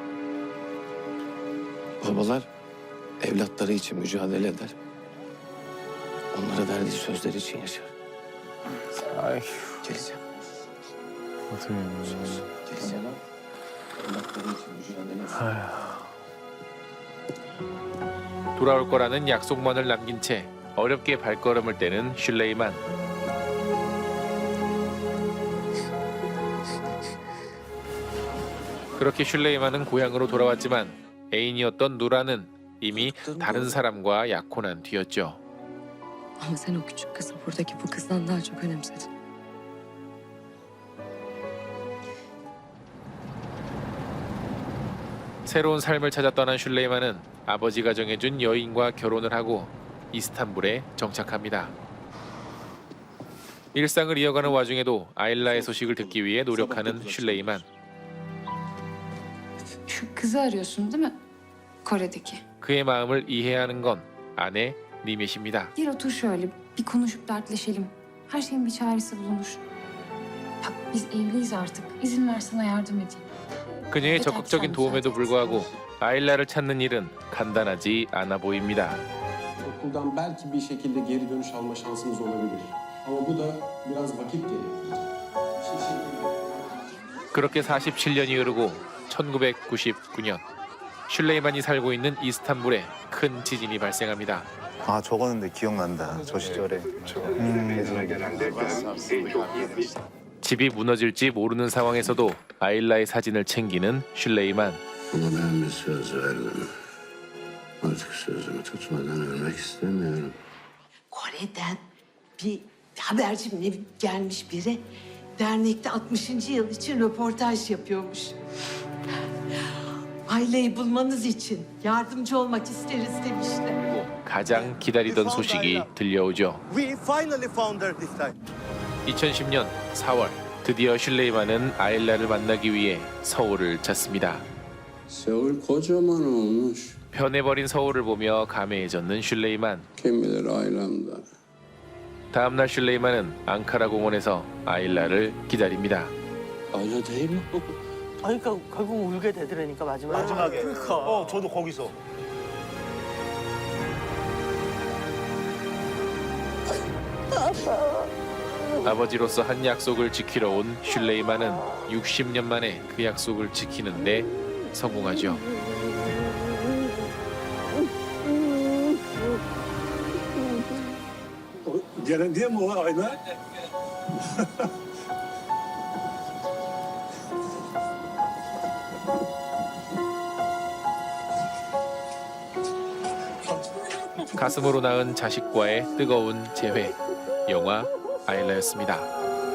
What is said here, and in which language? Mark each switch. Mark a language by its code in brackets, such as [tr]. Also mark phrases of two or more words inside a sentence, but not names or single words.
[tr] Babalar evlatları için mücadele eder. Onlara verdiği sözler için yaşar. Geleceğim. Söz. Geleceğim. Evlatları için mücadele eder. [ko] 돌아올 거라는 약속만을 남긴 채 어렵게 발걸음을 떼는 슐레이만. 그렇게 슐레이만은 고향으로 돌아왔지만 애인이었던 누라는 이미 다른 사람과 약혼한 뒤였죠. [tr] Ama sen o küçük kızı buradaki bu kızdan daha çok önemsedin. [ko] 새로운 삶을 찾아 떠난 슐레이만은 아버지가 정해준 여인과 결혼을 하고 이스탄불에 정착합니다. 일상을 이어가는 와중에도 아일라의 소식을 듣기 위해 노력하는 슐레이만. [tr] Şu kızı arıyorsun değil mi? Kore'deki. [ko] 그의 마음을 이해하는 건 아내 니мет입니다. [tr] Gel otur şöyle bir konuşup dertleşelim. Her şeyin bir çaresi bulunur. Bak biz evliyiz artık. İzin ver sana yardım edeyim. [ko] 그녀의 적극적인 도움에도 불구하고 아일라를 찾는 일은 간단하지 않아 보입니다. [tr] Okuldan belki bir şekilde geri dönüş alma şansımız olabilir. Ama bu da biraz vakit gerektirecek. [ko] 그렇게 47년이 흐르고 1999년 슐레이만이 살고 있는 이스탄불에 큰 지진이 발생합니다. 아, 적었는데 기억난다. 저 시절에. 집이 무너질지 모르는 상황에서도 아일라의 사진을 챙기는 슐레이만. [tr] Ama ben bir söz verdim. Artık sözümü tutmadan ölmek istemiyorum. Kore'den bir haberci mi gelmiş biri. Dernekte 60. yıl için röportaj yapıyormuş. Aileyi bulmanız için yardımcı olmak isteriz demişti. [ko] 가장 기다리던 소식이 들려오죠. [en] We finally found her this time. [ko] 2010년 4월 드디어 슐레이만은 아일라를 만나기 위해 서울을 찾습니다. [tr] Seul kocaman olmuş. [ko] 변해버린 서울을 보며 감회해졌는 슐레이만. [tr] Kim bilir ailemde. [ko] 다음날 슐레이만은 앙카라 공원에서 아일라를 기다립니다. [tr] Ayla değil mi? [ko] 아니, 그러니까 결국 울게 되더라니까 마지막에. 마지막에. 저도 거기서. 아버지로서 한 약속을 지키러 온 슐레이만은 60년 만에 그 약속을 지키는데 성공하죠. [tr] Gelen diye mi o Ayla? [ko] 가슴으로 낳은 자식과의 뜨거운 재회. 영화 아일라였습니다.